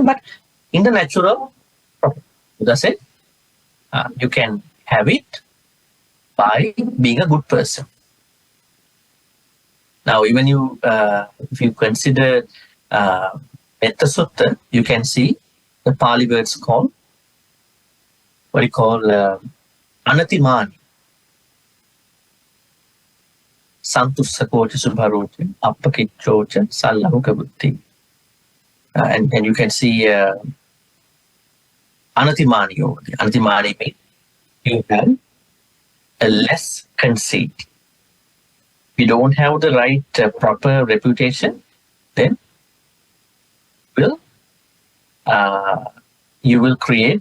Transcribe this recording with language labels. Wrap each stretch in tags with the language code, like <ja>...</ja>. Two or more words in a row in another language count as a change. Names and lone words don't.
<en>But in the natural, Buddha said, you can have it by being a good person. Now, even if you consider Metta Sutta, you can see the Pali words called, Anatimani.</en> <pi>Santussakocha subharocha, appakichocha, sallahuka buddhi.</pi> <en>And you can see Anatimani over there. Anatimani means you have a less conceit. If you don't have the right proper reputation, then you will create.</en>